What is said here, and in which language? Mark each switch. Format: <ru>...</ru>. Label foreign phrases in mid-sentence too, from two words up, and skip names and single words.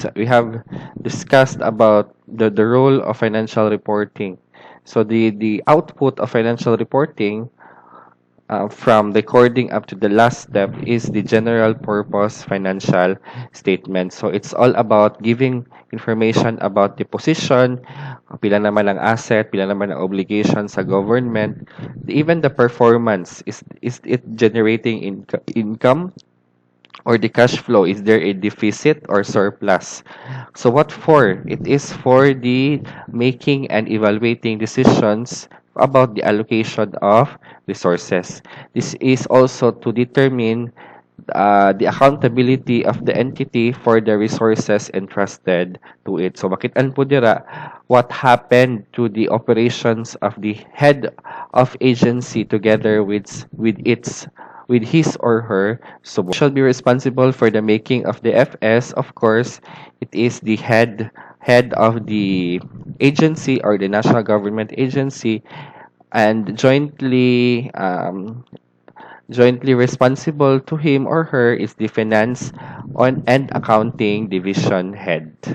<en>We have discussed about the role of financial reporting. So, the output of financial reporting from recording up to the last step is the general purpose financial statement. So it's all about giving information about the position,</en> <hil>pila naman ang asset, pila naman ang obligation sa government,</hil> <en>even the performance. Is it generating income or the cash flow? Is there a deficit or surplus? So what for? It is for the making and evaluating decisions about the allocation of resources. This is also to determine the accountability of the entity for the resources entrusted to it. So</en> <hil>makitaan po dira</hil> <en>what happened to the operations of the head of agency together with his or her subordinate. Shall be responsible for the making of the FS. Of course, it is the head of the agency or the national government agency, and jointly responsible to him or her is the finance on and accounting division head.</en>